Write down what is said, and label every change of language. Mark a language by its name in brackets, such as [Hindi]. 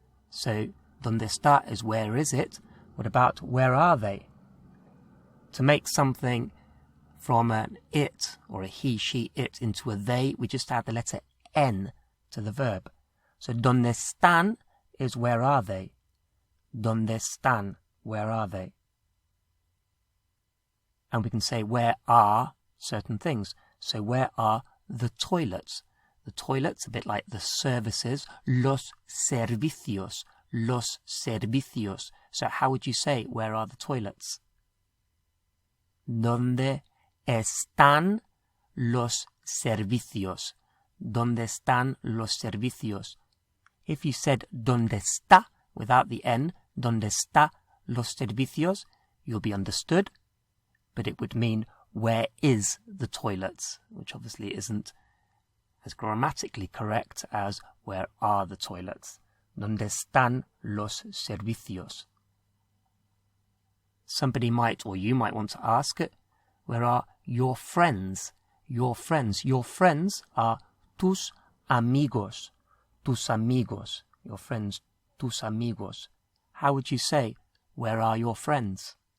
[English] So, [Spanish] ¿dónde está [English] is where is it? What about where are they? To make something from an it, or a he, she, it, into a they, we just add the letter N to the verb. So, [Spanish] ¿dónde están [English] is where are they? [Spanish] ¿Dónde están? [English] Where are they? And we can say, where are certain things? So, where are the toilets? The toilets, a bit like the services, [Spanish] los servicios, los servicios. [English] So, how would you say, where are the toilets? [Spanish] ¿Dónde están los servicios? ¿Dónde están los servicios? [English] If you said [Spanish] ¿dónde está? [English] Without the N, [Spanish] ¿dónde está los servicios? [English] You'll be understood, but it would mean where is the toilets, which obviously isn't as grammatically correct as where are the toilets. [Spanish] ¿Dónde están los servicios? [English] Somebody might, or you might want to ask it, where are your friends? Your friends. Your friends are [Spanish] tus amigos. Tus amigos. [English] Your friends, [Spanish] tus amigos. [English] How would you say, where are your friends?